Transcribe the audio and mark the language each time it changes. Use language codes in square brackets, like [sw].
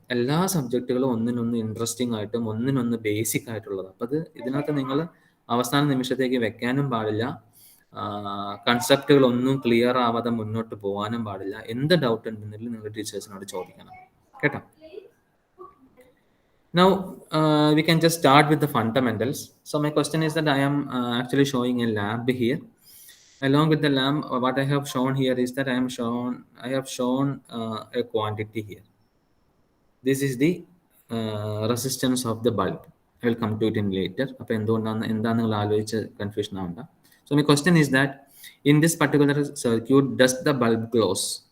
[ml] എല്ലാ സബ്ജക്റ്റുകളും ഒന്നിനൊന്ന് ഇൻട്രസ്റ്റിംഗ് ആയിട്ടും ഒന്നിനൊന്ന് ബേസിക് ആയിട്ടുള്ളത്. അപ്പം അത് ഇതിനകത്ത് നിങ്ങൾ അവസാന നിമിഷത്തേക്ക് വെക്കാനും പാടില്ല, കൺസെപ്റ്റുകളൊന്നും ക്ലിയർ ആവാതെ മുന്നോട്ട് പോകാനും പാടില്ല. എന്ത് ഡൗട്ട് ഉണ്ടെങ്കിലും നിങ്ങൾ ടീച്ചേഴ്സിനോട് ചോദിക്കണം കേട്ടോ. [en] Now we can just start with the fundamentals. So my question is that I am actually showing a lab here. Along with the lamp, what I have shown here is that I have shown a quantity here. This is the resistance of the bulb. I will come to it in later. [ml] അപ്പോൾ എന്താണ് നിങ്ങൾ ആലോചിച്ച് confusion ആവണ്ട. [en] So my question is that in this particular circuit, does the bulb close?